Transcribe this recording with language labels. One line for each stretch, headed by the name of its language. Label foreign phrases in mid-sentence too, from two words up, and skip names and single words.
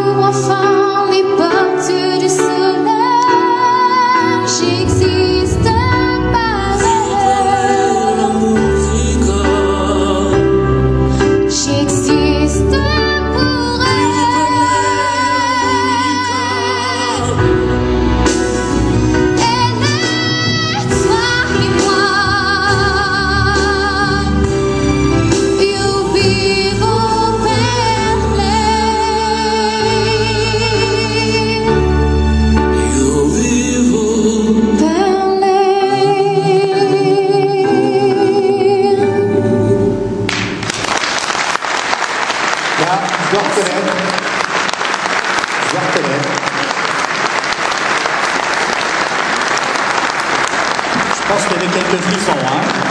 French: enfant, les portes du soleil, j'existe pareil.
Italian: La musica,
French: J'existe pour elle. Elle est toi et moi.
Italian: Io vivo per lei. io vivo. Per lei.
French: Là, je dois reconnaître. Je pense qu'il y avait quelques frissons, hein.